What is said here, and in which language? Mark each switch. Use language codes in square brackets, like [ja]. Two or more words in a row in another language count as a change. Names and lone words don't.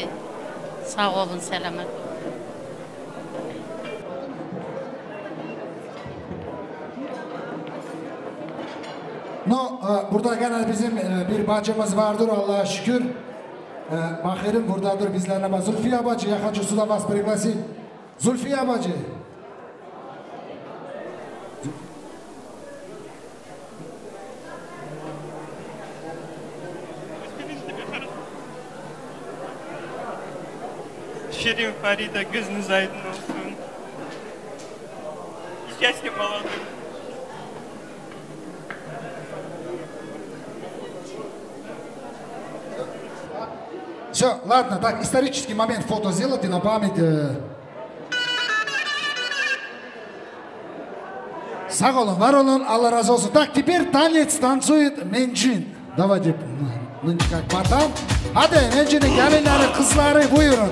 [az] Sağ olun, selamet olun. No, burada gene bizim bir bacımız vardır Allah'a şükür. Bakarım buradadır bizlerle. Zulfiye bacı, [ru] я хочу сюда вас пригласить. [az] Zulfiye bacı. Şirin Farida gözünüz aydın olsun. [ru] Счастья молодых. Все, ладно, так, исторический момент фото сделайте на память. [az] Sağ olun, var olun, Allah razı olsun. [ru] Так, теперь танец танцует Менчин. Давайте, нынче как потом. [az] Hadi, Mencin'in gelinleri, kızları buyurun.